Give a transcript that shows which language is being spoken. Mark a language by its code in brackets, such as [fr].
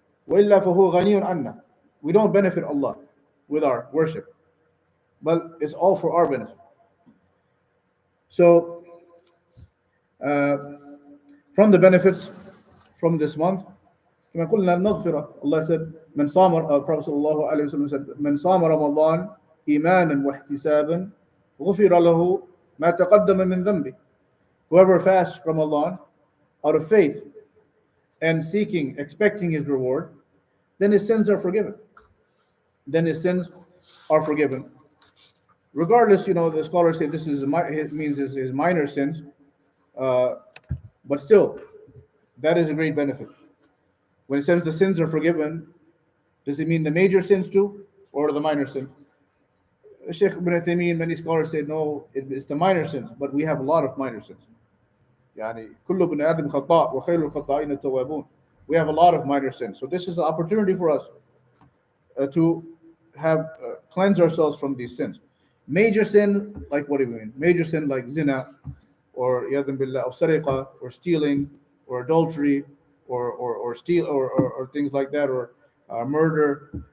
[ar] وإلا فهو غني عنا. [en] We don't benefit Allah with our worship, but it's all for our benefit. So, uh, from the benefits from this month, [ar] كما قلنا المغفرة. [en] Allah said, [ar] من صام, [en] Prophet sallallahu alaihi wasallam said, [ar] من صام رمضان إيمانا واحتسابا غفر له ما تقدم من ذنبه. [en] Whoever fasts Ramadan out of faith and seeking, expecting his reward, then his sins are forgiven. Then his sins are forgiven. Regardless, the scholars say this means his minor sins, but still, that is a great benefit. When it says the sins are forgiven, does it mean the major sins too, or the minor sins? Sheikh Ibn Uthaymeen, many scholars say no, it's the minor sins, but we have a lot of minor sins. [ar] يعني كل ابن آدم خطاء وخير الخطائين التوابون. [en] We have a lot of minor sins. So this is an opportunity for us to have cleanse ourselves from these sins. Major sin, like what do you mean? Major sin like zina, or yadhan billah, or sariqa, or stealing, or adultery, or steal, or things like that, or murder.